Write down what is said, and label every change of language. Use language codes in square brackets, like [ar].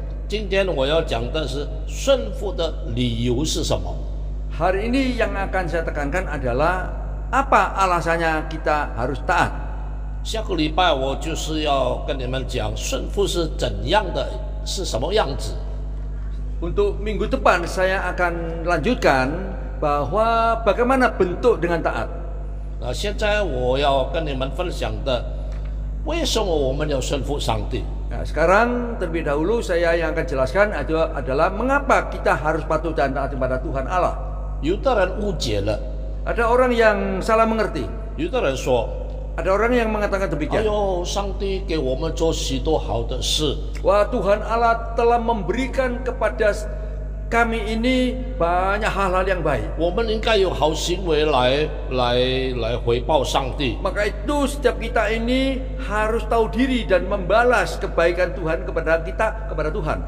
[zh] 今天我要讲的是顺服的理由是什么？ [id] Hari ini yang akan saya tekankan adalah apa alasannya kita harus taat. [zh] 下个礼拜我就是要跟你们讲顺服是怎样的，是什么样子。 [id] Untuk minggu depan saya akan lanjutkan bahwa bagaimana bentuk dengan taat. [zh] 那现在我要跟你们分享的，为什么我们要顺服上帝？ [id] Nah, sekarang terlebih dahulu saya yang akan jelaskan adalah mengapa kita harus patuh dan taat kepada Tuhan Allah. [zh] 有的人误解了， [id] Ada orang yang salah mengerti. [zh] 有的人说 [id] Ada orang yang mengatakan 哎 demikian. [zh] 呦，上帝给我们做许多好的事， [id] Wah, Tuhan Allah telah memberikan kepada kami ini banyak hal-hal yang baik. [zh] 我们应该有好行为来回报上帝。 [id] Maka itu setiap kita ini harus tahu diri dan membalas kebaikan Tuhan kepada kita, kepada Tuhan.